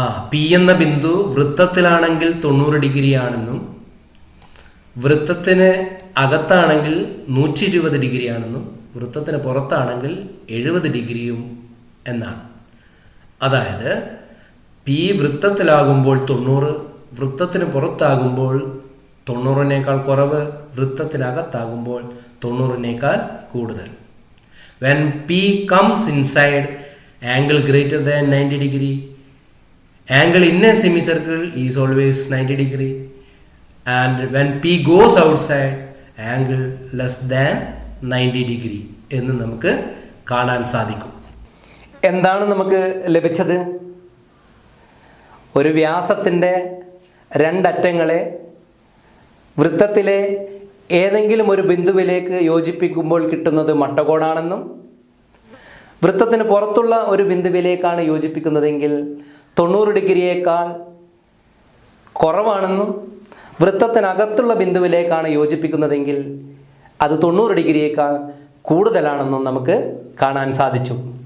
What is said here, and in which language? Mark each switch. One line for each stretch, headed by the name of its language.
Malayalam: P എന്ന ബിന്ദു വൃത്തത്തിലാണെങ്കിൽ 90 ഡിഗ്രിയാണെന്നും വൃത്തത്തിന് അകത്താണെങ്കിൽ 120 ഡിഗ്രിയാണെന്നും വൃത്തത്തിന് പുറത്താണെങ്കിൽ 70 ഡിഗ്രിയും എന്നാണ്. അതായത് പി വൃത്തത്തിലാകുമ്പോൾ 90, വൃത്തത്തിന് പുറത്താകുമ്പോൾ 90-നേക്കാൾ കുറവ്, വൃത്തത്തിനകത്താകുമ്പോൾ 90-നേക്കാൾ കൂടുതൽ.
English: When P comes inside, angle greater than 90 degree. Angle in a semicircle is always 90 degree. And when P goes outside, angle less than 90 degree
Malayalam: എന്ന് നമുക്ക് കാണാൻ സാധിക്കും. എന്താണ് നമുക്ക് ലഭിച്ചത്? ഒരു വ്യാസത്തിൻ്റെ രണ്ടറ്റങ്ങളെ വൃത്തത്തിലെ ഏതെങ്കിലും ഒരു ബിന്ദുവിലേക്ക് യോജിപ്പിക്കുമ്പോൾ കിട്ടുന്നത് മട്ടകോണാണെന്നും വൃത്തത്തിന് പുറത്തുള്ള ഒരു ബിന്ദുവിലേക്കാണ് യോജിപ്പിക്കുന്നതെങ്കിൽ 90 ഡിഗ്രിയേക്കാൾ കുറവാണെന്നും വൃത്തത്തിനകത്തുള്ള ബിന്ദുവിലേക്കാണ് യോജിപ്പിക്കുന്നതെങ്കിൽ അത് 90 ഡിഗ്രിയേക്കാൾ കൂടുതലാണെന്നും നമുക്ക് കാണാൻ സാധിച്ചു.